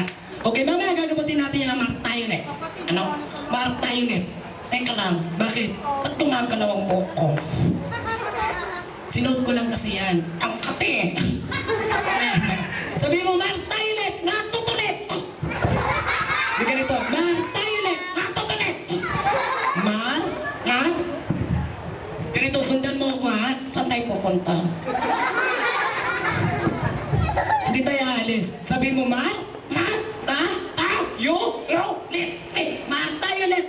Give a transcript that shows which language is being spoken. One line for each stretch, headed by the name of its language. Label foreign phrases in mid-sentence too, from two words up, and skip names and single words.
Filipino: Okay, mamaya gagabutin natin yan ng martile. Ano? Martile. Teka lang. Bakit? Ba't gumagalaw ang buhok ko? Sinuot ko lang kasi yan. Ang kape. Sabi mo, martile. Natutulit. Di ganito. Martile. Natutulit. Mar? Ha? Ganito, sundan mo ako ha? Saan tayo pupunta? Hindi tayo alis. Sabi mo, Mar? Mar? Ta? Ta? Yo? Yo? Lit? Lit? Mar tayo